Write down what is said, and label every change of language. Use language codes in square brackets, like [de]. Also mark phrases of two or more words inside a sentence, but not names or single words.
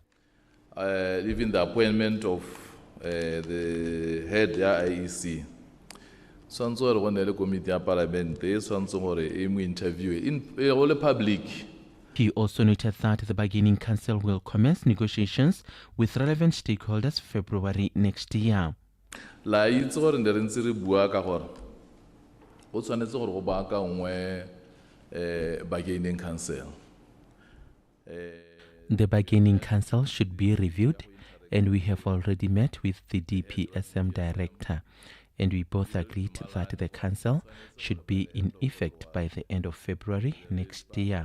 [en] Even the appointment of the head IEC. Sanso when the committee of parliament, sanso interview in all the public. He also noted that the bargaining council will commence negotiations with relevant stakeholders February next year. [tn] La itse gore ne re ntse re bua ka gore go tshwanetse gore go baakangwe [en] bargaining council. The bargaining council should be reviewed, and we have already met with the DPSM director, and we both agreed that the council should be in effect by the end of February next year.